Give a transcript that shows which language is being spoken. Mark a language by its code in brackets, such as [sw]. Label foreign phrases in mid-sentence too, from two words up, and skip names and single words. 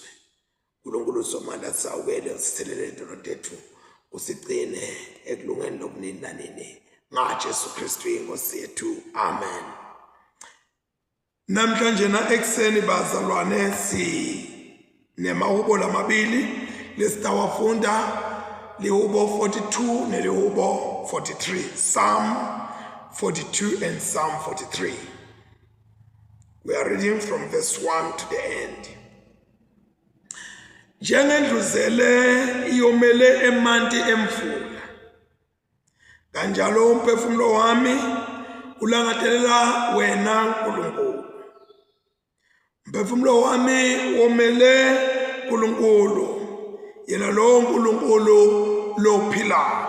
[ss] Nkulunkulu somandla sawukele usithelele intolo tethu, usigcine ekulungeni lokunini nanini ngaJesu Kristu inkosi yethu. Amen. Namhlanje na ekseni bazalwane nemahubo lamabili lesitawafunda, lihubo 42 nelihubo 43, [en] Psalm 42 and Psalm 43. We are reading from verse 1 to the end. [ss] Njengendluzele iyomele emanti emfula, kanjalo umphefumulo wami ulangathelela wena Nkulunkulu. Umphefumulo wami womele Nkulunkulu, yena lo Nkulunkulu lophilayo.